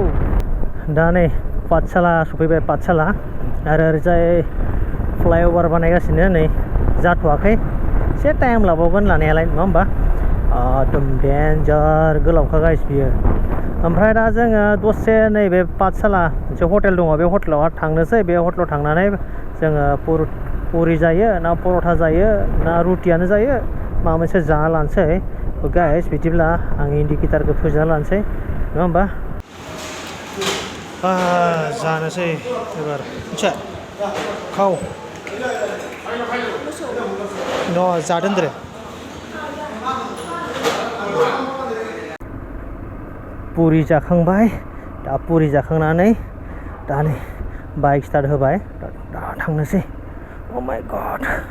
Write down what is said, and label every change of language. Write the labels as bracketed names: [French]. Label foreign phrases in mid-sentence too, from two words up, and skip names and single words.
[Bodo] दा नै पाठसाला सफैबाय पाठसाला आरो ओरैजाय फ्लाइअभार बानायगासिनो नै जाथ'वाखै एसे टाइम लाबावगोन लानायालाय नङा होमबा एकदम डेन्जार गोलावखा गाइस बियो ओमफ्राय दा जोङो दसे नैबे पाठसाला मोनसे हटेल दङ बे हटेलाव थांनोसै बे हटेलाव थांनानै जोङो पुरि जायो ना पर'था जायो ना रुटियानो जायो माबा मोनसे जाना लानोसै गाइस बिदिब्ला आं इन्डिकेटारखौ फोजोबना लानोसै नङा होमबा जानोसै एबार मिथिया खाव जादों पुरि जाखांबाय दा पुरि जाखांनानै दा नै बाइक स्टार्ट होबाय दा थांनोसै [English] oh my god